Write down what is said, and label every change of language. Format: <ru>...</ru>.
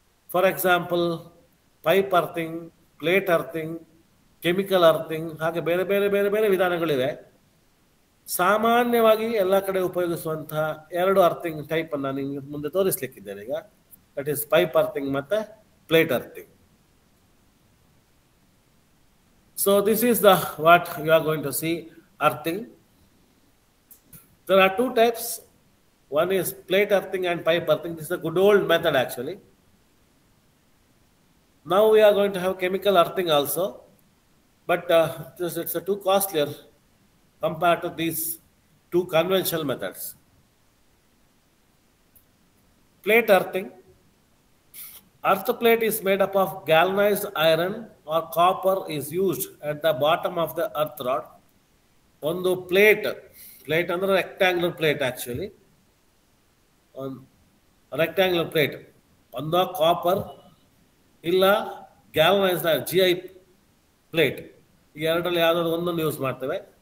<en>for example</en> <kn>pipe earthing, plate earthing, chemical earthing, ಹಾಗೆ ಬೇರೆ ಬೇರೆ ಬೇರೆ ಬೇರೆ ವಿಧಾನಗಳಿವೆ. ಸಾಮಾನ್ಯವಾಗಿ ಎಲ್ಲ ಕಡೆ ಉಪಯೋಗಿಸುವಂತಹ ಎರಡು ಅರ್ಥಿಂಗ್ ಟೈಪ್ ಅನ್ನು ನಿಮಗೆ ಮುಂದೆ ತೋರಿಸ್ಲಿಕ್ಕಿದ್ದೇನೆ ಈಗ.</kn> <en>That is pipe earthing ಮತ್ತೆ plate earthing. So this is the what you are going to see earthing. There are two types. One is plate earthing and pipe earthing. This is a good old method actually. Now we are going to have chemical earthing also, but it's too costlier compared to these two conventional methods. Plate earthing. Earth plate is made up of galvanized iron or copper is used at the bottom of the earth rod.</en> <kn>ಒಂದು plate ಅಂದ್ರೆ rectangular plate actually, rectangular plate ಒಂದು copper ಇಲ್ಲ galvanised GI plate, ಈ ಎರಡರಲ್ಲಿ ಯಾವುದಾದ್ರು ಒಂದನ್ನು use ಮಾಡ್ತೇವೆ.</kn>